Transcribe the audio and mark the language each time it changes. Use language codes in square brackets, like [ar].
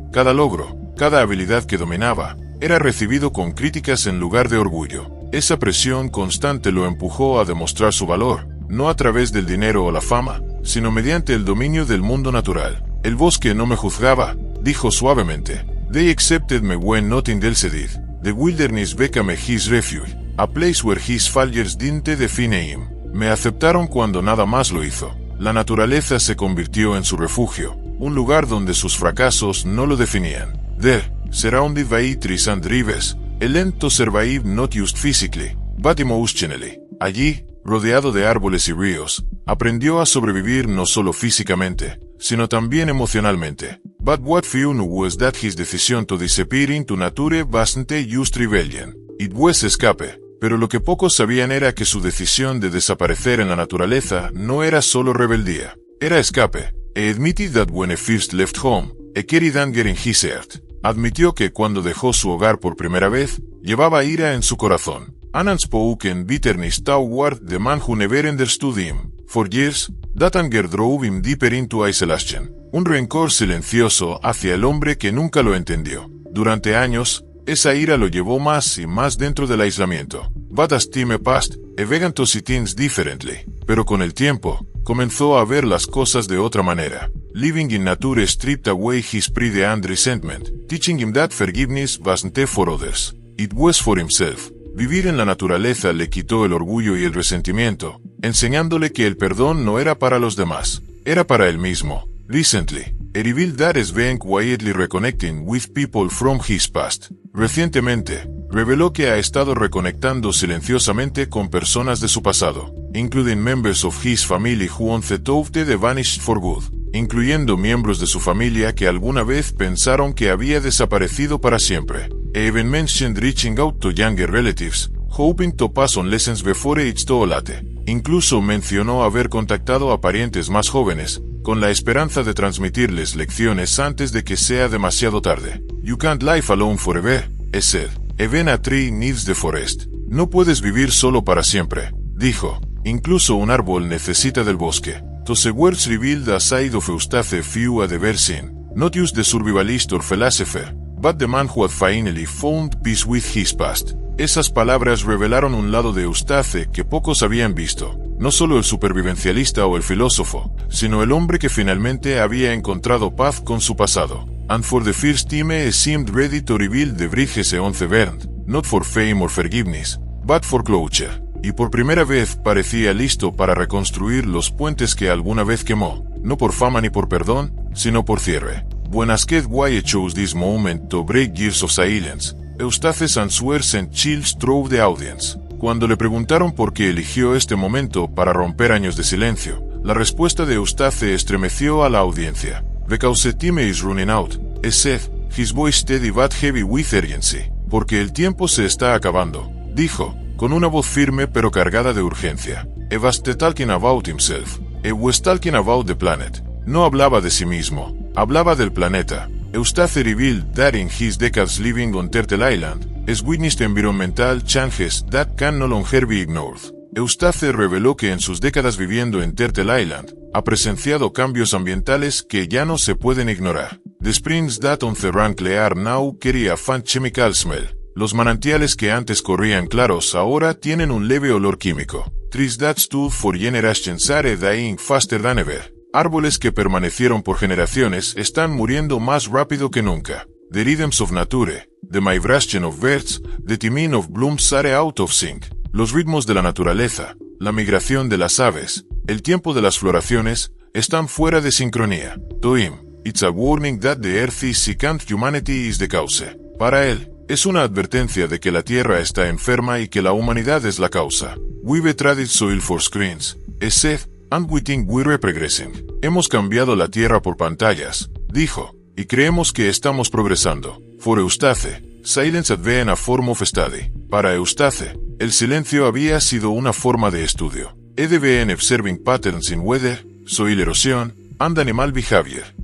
[es] Cada logro, cada habilidad que dominaba, era recibido con críticas en lugar de orgullo. Esa presión constante lo empujó a demostrar su valor, no a través del dinero o la fama, sino mediante el dominio del mundo natural. El bosque no me juzgaba, dijo suavemente. [en] They accepted me when nothing else did. The wilderness became his refuge, a place where his failures didn't define him. [es] Me aceptaron cuando nada más lo hizo. La naturaleza se convirtió en su refugio, un lugar donde sus fracasos no lo definían. [en] There, surrounded by trees and rivers, he learned to survive not just physically, but emotionally. [es] Allí, rodeado de árboles y ríos, aprendió a sobrevivir no solo físicamente, sino también emocionalmente. [en] But what few knew was that his decision to disappear into nature wasn't just rebellion. It was escape. [es] Pero lo que pocos sabían era que su decisión de desaparecer en la naturaleza no era solo rebeldía, era escape. [en] He admitted that when he first left home, he carried anger in his heart. [es] Admitió que cuando dejó su hogar por primera vez, llevaba ira en su corazón. [en] An unspoken bitterness toward the man who never understood him. For years, that anger drove him deeper into isolation. [es] Un rencor silencioso hacia el hombre que nunca lo entendió. Durante años, esa ira lo llevó más y más dentro del aislamiento. [en] But as time passed, he began to see things differently. [es] Pero con el tiempo, comenzó a ver las cosas de otra manera. [en] Living in nature stripped away his pride and resentment, teaching him that forgiveness wasn't for others. It was for himself. [es] Vivir en la naturaleza le quitó el orgullo y el resentimiento, enseñándole que el perdón no era para los demás, era para él mismo. [en] Recently, he revealed that he's been quietly reconnecting with people from his past. [es] Recientemente, reveló que ha estado reconectando silenciosamente con personas de su pasado, [en] including members of his family who once thought they vanished for good, [es] incluyendo miembros de su familia que alguna vez pensaron que había desaparecido para siempre. [en] He even mentioned reaching out to younger relatives, hoping to pass on lessons before it's too late. [es] Incluso mencionó haber contactado a parientes más jóvenes, con la esperanza de transmitirles lecciones antes de que sea demasiado tarde. [en] You can't live alone forever, he said. Even a tree needs the forest. [es] No puedes vivir solo para siempre, dijo. Incluso un árbol necesita del bosque. [en] Those words revealed a side of Eustace few had ever seen. Not just the survivalist or philosopher, but the man who had finally found peace with his past. [es] Esas palabras revelaron un lado de Eustace que pocos habían visto. No solo el supervivencialista o el filósofo, sino el hombre que finalmente había encontrado paz con su pasado. [en] And for the first time he seemed ready to rebuild the bridges he once burned, not for fame or forgiveness, but for closure. [es] Y por primera vez parecía listo para reconstruir los puentes que alguna vez quemó, no por fama ni por perdón, sino por cierre. [en] When asked why he chose this moment to break years of silence, Eustace's answer sent chills through the audience. [es] Cuando le preguntaron por qué eligió este momento para romper años de silencio, la respuesta de Eustace estremeció a la audiencia. [en] Because time is running out, he said, his voice steady but heavy with urgency. [es] Porque el tiempo se está acabando, dijo, con una voz firme pero cargada de urgencia. [en] He was talking about himself. He was talking about the planet. [es] No hablaba de sí mismo, hablaba del planeta. [en] Eustace revealed that in his decades living on Turtle Island, has witnessed environmental changes that can no longer be ignored. [es] Eustace reveló que en sus décadas viviendo en Turtle Island, ha presenciado cambios ambientales que ya no se pueden ignorar. [en] The springs that on the Rankle are now carry a faint chemical smell. [es] Los manantiales que antes corrían claros ahora tienen un leve olor químico. [en] Trees that stood for generations are dying faster than ever. [es] Árboles que permanecieron por generaciones están muriendo más rápido que nunca. [en] The rhythms of nature, the migration of birds, the timing of blooms are out of sync. [es] Los ritmos de la naturaleza, la migración de las aves, el tiempo de las floraciones, están fuera de sincronía. [en] To him, it's a warning that the earth is sick and humanity is the cause. [es] Para él, es una advertencia de que la tierra está enferma y que la humanidad es la causa. [en] We've traded soil for screens, he said, And we think we're progressing. [es] Hemos cambiado la Tierra por pantallas, dijo, y creemos que estamos progresando. [en] For Eustace, silence had been a form of study. [es] Para Eustace, el silencio había sido una forma de estudio. [en] Had been observing patterns in weather, soil erosion, and animal behavior.